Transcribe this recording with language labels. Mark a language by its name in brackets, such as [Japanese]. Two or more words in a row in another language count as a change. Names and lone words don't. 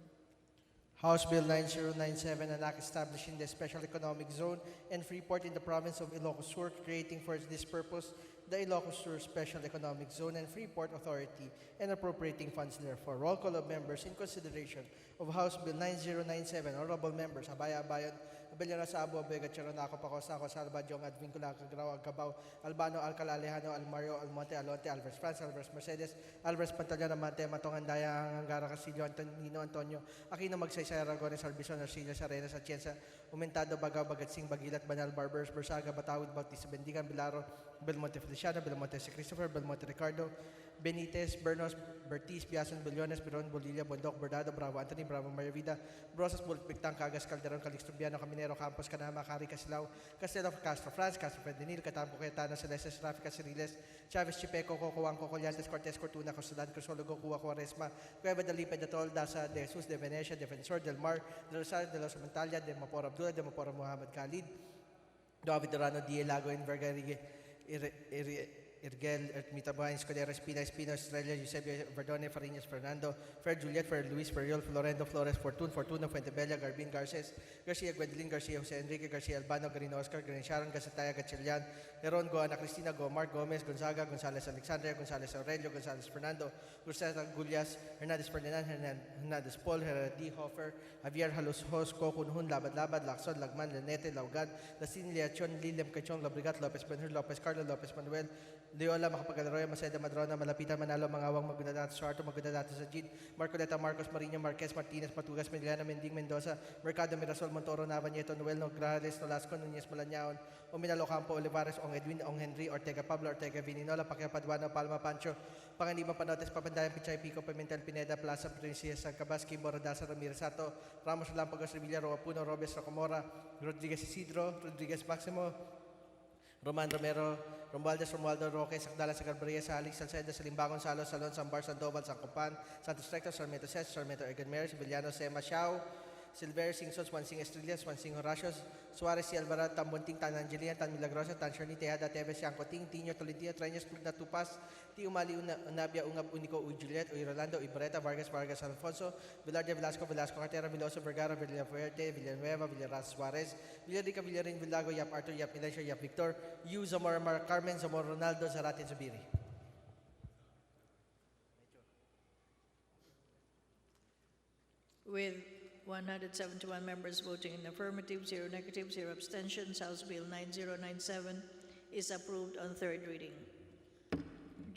[English] House Bill 9097, an act establishing the Special Economic Zone and Freeport in the province of Ilocos Sur, creating for this purpose the Ilocos Sur Special Economic Zone and Freeport Authority, and appropriating funds therefore. Roll call of members in consideration of House Bill 9097. Honorable members, Abaya-Abayon, Abellana Sabo, Vega, Cheronaco, Pacosaco, Salvadong, Advincula, Cagrao, Alcabao, Albano, Alcala, Alejano, Almario, Almonte, Alonte, Alvarez France, Alvarez Mercedes, Alvarez Pantaleon, Amante, Matongandaya, Angara, Castillo, Antonino, Antonio, Aquino, Magsaysay, Aragones, Arbison, Arcillas, Arenas, Atienza, Umentado, Bagaw, Bagatsing, Bagilat, Banal, Barbers, Bersaga, Batawid, Bautista, Bendigan, Bilaro, Belmonte Feliciano, Belmonte Si Christopher, Belmonte Ricardo, Benitez, Bernos, Bertiz, Biason, Billones, Biron, Bolilla, Bondok, Bordado, Bravo, Anthony, Bravo, Maria Vida, Brosas, Bulpictang, Cagas, Calderon, Calixto, Biano, Caminero, Campos, Canama, Cari, Casilao, Castelo, Castro, France, Castro, Fendenil, Catampo, Cayetano, Celestes, Rafi, Ciriles, Chavez, Chipeco, Cocoang, Cocollantes, Cortez, Cortuna, Costadan, Crisologo, Cuba, Cuaresma, Cueva de Lipe, de Tol, Daza, de Jesus, de Venecia, Defensor, Del Mar, de Rosario, de los Montalia, de Mapor Abdullah, de Mapor Muhammad Khalid, David Dorano, Dielago, Envergarigue, Irgel, Ermita Buhain, Escudero, Espina, Espino, Estrella, Eusebio, Verdone, Fariñas, Fernando, Fer Juliet, Fer Luis, Ferriol, Florendo, Flores, Fortuna, Fuentebella, Garbin, Garces, Garcia, Gwendolyn, Garcia, Jose Enrique, Garcia, Albano, Garino, Oscar, Garin Sharon, Gasataya, Gatchelian, Leron, Goana, Cristina, Mark Gomez, Gonzaga, Gonzales Alexandria, Gonzales Aurelio, Gonzales Fernando, Gustavo Gullias, Hernandez Ferdinand, Hernandez Paul, Heradi Hofer, Javier Halos Hos, Kokun, Labad, Lacson, Lagman, Lenete, Laugan, Lastin, Liachon, Liliam Cachon, Labrigat, Lopez Benhur, Lopez Carlos, Lopez Manuel, Leola, Makapagalaroya, Maceda, Madrona, Malapitan, Manalo, Mangawang, Magundadato, Suarto, Magundadato, Sajid, Marcoleta, Marcos, Marino, Marquez, Martinez, Matugas, Medellana, Mending, Mendoza, Mercado, Mirasol, Montoro, Nava, Nieto, Noel, Nograles, Nolasco, Núñez, Malañaon, Ominalo, Campo, Olivares, Ong Edwin, Ong Henry, Ortega, Pablo, Ortega, Vininola, Pacquiao, Paduano, Palma, Pancho, Panganiban, Panotes, Papandayan, Pichay, Pico, Pimentel, Pineda, Plaza, Princia, San Cabaski, Boradasa, Ramirez Sato, Ramos, Lampagos, Revilla, Roapuno, Robes, Rocamora, Rodriguez Isidro, Rodriguez Maximo, Roman Romero, Romualdo Roque, Sakdala, Sagarbaria, Salix, Salceda, Salimbangon, Salo, Salon, Sambar, Sandoval, Sancopan, Santos Recto, Sarmiento Ses, Sarmiento Ergan Meres, Villano, Sema, Xiao, Silver, Singson, Swansing Estrellas, Swansing Horatios, Suarez, Si Alvarado, Tambunting, Tan Angelia, Tan Milagrosa, Tan Sherni, Tejada, Teves, Yancoting, Tino, Tolentino, Treñas, Plugna, Tupas, Tiumali, Unabia, Ungab, Unico, Uy Juliet, Uy Rolando, Uy Barreta, Vargas, Alfonso, Velarde, Velasco, Cartera, Veloso, Vergara, Villafuerte, Villanueva, Villarraz, Suarez, Villarica, Villarin, Villago, Yap Arthur, Yap Ilencio, Yap Victor, Yu, Zamora, Mar Carmen, Zamora Ronaldo, Zarate, Zubiri. With 171 members voting in affirmative, 0 negative, 0 abstentions, House Bill 9097 is approved on third reading.